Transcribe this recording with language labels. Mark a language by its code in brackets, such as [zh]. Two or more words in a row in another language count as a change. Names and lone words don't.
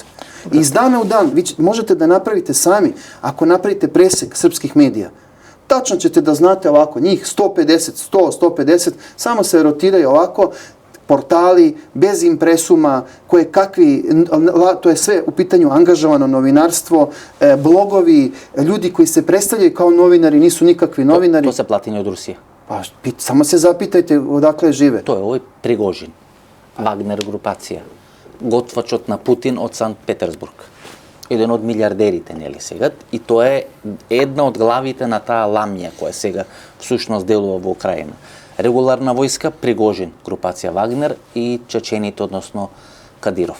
[sr] I iz dana u dan, vi možete da napravite sami, ako napravite presek srpskih medija, tačno ćete da znate ovako, njih 150, 150, samo se rotiraju ovako, portali, bez impresuma, to je sve u pitanju angažovano novinarstvo, blogovi, ljudi koji se predstavljaju kao novinari, nisu nikakvi novinari. To se platinje od Rusije. Pa, samo se zapitajte odakle žive. To je ovaj Prigožin, Wagner grupacija, [mk] готвачот на Путин од Санкт Петерсбург. Еден од милиардерите, нели сега, и тоа е една од главите на таа ламја која сега всушност делува во Украина. регуларна војска, Пригожин, групација Вагнер и чечените, односно Кадиров.